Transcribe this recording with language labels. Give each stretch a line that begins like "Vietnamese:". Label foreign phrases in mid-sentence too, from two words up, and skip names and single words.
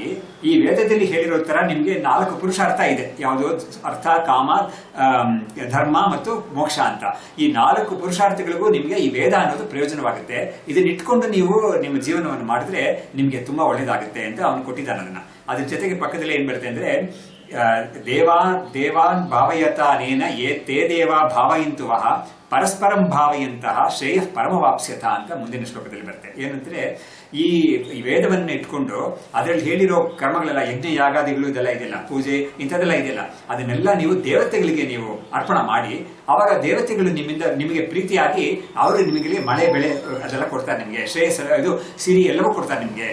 Kannada: ಈ ವೇದದಲ್ಲಿ ಹೇಳಿರೋ ತರ ನಿಮ್ಗೆ 4 ಪುರುಷಾರ್ಥ ಇದೆ. ಯಾವುದು? ಅರ್ಥ, ಕಾಮ, ಧರ್ಮ ಮತ್ತು ಮೋಕ್ಷ ಅಂತ. ಈ 4 ಪುರುಷಾರ್ಥಗಳಿಗೂ ನಿಮ್ಗೆ ಈ ವೇದ ಅನ್ನೋದು ಪ್ರಯೋಜನವಾಗುತ್ತೆ. ಇದನ್ನ ಇಟ್ಕೊಂಡು ನೀವು ನಿಮ್ಮ ಜೀವನವನ್ನು ಮಾಡಿದ್ರೆ ನಿಮ್ಗೆ ತುಂಬಾ ಒಳ್ಳೇದಾಗುತ್ತೆ ಅಂತ ಅವನು ಕೊಟ್ಟಿದ್ದಾನೆ ಅದನ್ನ. ಅದ್ರ ಜೊತೆಗೆ ಪಕ್ಕದಲ್ಲಿ ಏನ್ ಬರುತ್ತೆ ಅಂದ್ರೆ,
Sanskrit: ದೇವಾನ್ ಭಾವಯತಾನೇನ ತೇ ದೇವಾ ಭಾವಯಂತುವಃ ಪರಸ್ಪರಂ ಭಾವಯಂತಹ ಶ್ರೇಯ ಪರಮವಾಪ್ಸ್ಯತ
Kannada: ಅಂತ ಮುಂದಿನ ಶ್ಲೋಕದಲ್ಲಿ ಬರುತ್ತೆ. ಏನಂದ್ರೆ, ಈ ವೇದವನ್ನ ಇಟ್ಕೊಂಡು ಅದರಲ್ಲಿ ಹೇಳಿರೋ ಕರ್ಮಗಳೆಲ್ಲ, ಯಜ್ಞ ಯಾಗಾದಿಗಳು ಇದೆಲ್ಲ ಇದೆಯಲ್ಲ, ಪೂಜೆ ಇಂಥದ್ದೆಲ್ಲ ಇದೆಯಲ್ಲ, ಅದನ್ನೆಲ್ಲ ನೀವು ದೇವತೆಗಳಿಗೆ ನೀವು ಅರ್ಪಣೆ ಮಾಡಿ, ಅವಾಗ ದೇವತೆಗಳು ನಿಮಗೆ ಪ್ರೀತಿಯಾಗಿ ಅವರು ನಿಮಗೆ ಮಳೆ ಬೆಳೆ ಅದೆಲ್ಲ ಕೊಡ್ತಾರೆ, ನಿಮಗೆ ಶ್ರೇಯಸ್ ಇದು ಸಿರಿ ಎಲ್ಲವೂ ಕೊಡ್ತಾರೆ ನಿಮಗೆ.